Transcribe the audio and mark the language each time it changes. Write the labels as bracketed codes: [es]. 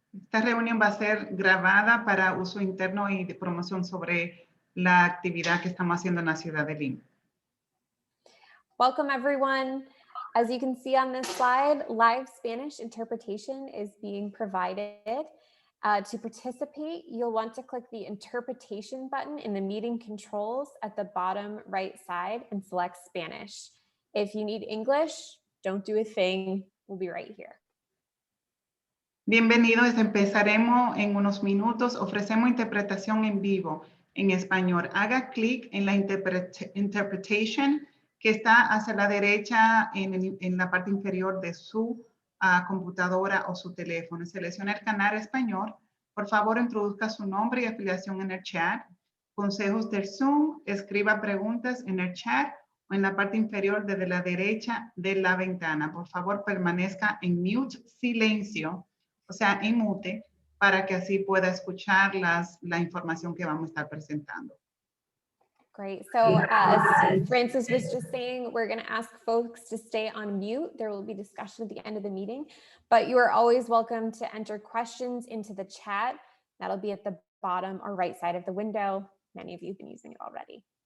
[es] Esta reunión va a ser grabada para uso interno y de promoción sobre la actividad que estamos haciendo en la ciudad de Lynn. [en] Welcome everyone. As you can see on this slide, live Spanish interpretation is being provided. To participate, you'll want to click the interpretation button in the meeting controls at the bottom right side and select Spanish. If you need English, don't do a thing. We'll be right here. [es] Bienvenidos, empezaremos en unos minutos. Ofrecemos interpretación en vivo en español. Haga clic en la interpretation que está hacia la derecha en la parte inferior de su computadora o su teléfono. Seleccione el canal español. Por favor, introduzca su nombre y afiliación en el chat. Consejos del Zoom, escriba preguntas en el chat o en la parte inferior desde la derecha de la ventana. Por favor, permanezca en mute, silencio, o sea, en mute, para que así pueda escuchar la información que vamos a estar presentando. [en] Great. So as Francis was just saying, we're going to ask folks to stay on mute. There will be discussion at the end of the meeting, but you are always welcome to enter questions into the chat. That'll be at the bottom or right side of the window. Many of you have been using it already.